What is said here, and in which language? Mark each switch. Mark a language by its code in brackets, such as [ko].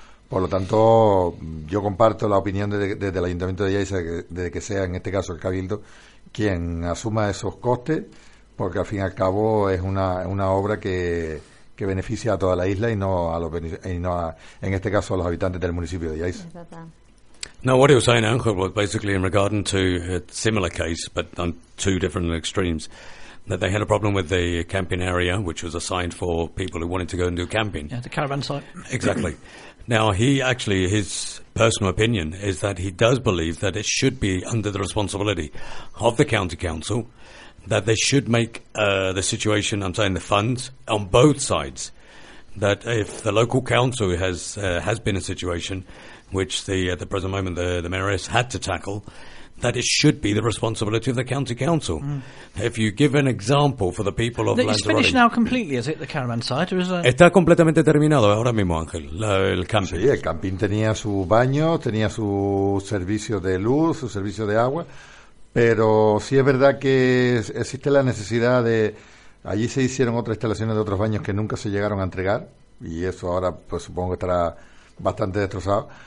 [es] Por lo tanto, yo comparto la opinión desde el Ayuntamiento de Lleida, de que sea en este caso el Cabildo quien asuma esos costes, porque al fin y al cabo es una obra que beneficia a toda la isla y no a los habitantes del municipio de Lleida. [en] Now, what he was saying, Angel, was basically in regard to a similar case, but on two different extremes, that they had a problem with the camping area, which was assigned for people who wanted to go and do camping. Yeah, the caravan site. Exactly. Now, he actually, his personal opinion is that he does believe that it should be under the responsibility of the county council, that they should make the situation, I'm saying the funds, on both sides, that if the local council has been a situation which at the present moment the mayor has had to tackle, that it should be the responsibility of the county council. Mm. If you give an example for the people of Lanzarote... It's finished now completely, is it, the caravan site? Or is it? [es] Está completamente terminado ahora mismo, Ángel, el camping. Sí, el camping tenía su baño, tenía su servicio de luz, su servicio de agua, pero sí es verdad que existe la necesidad de... Allí se hicieron otras instalaciones de otros baños que nunca se llegaron a entregar, y eso ahora pues supongo que estará bastante destrozado.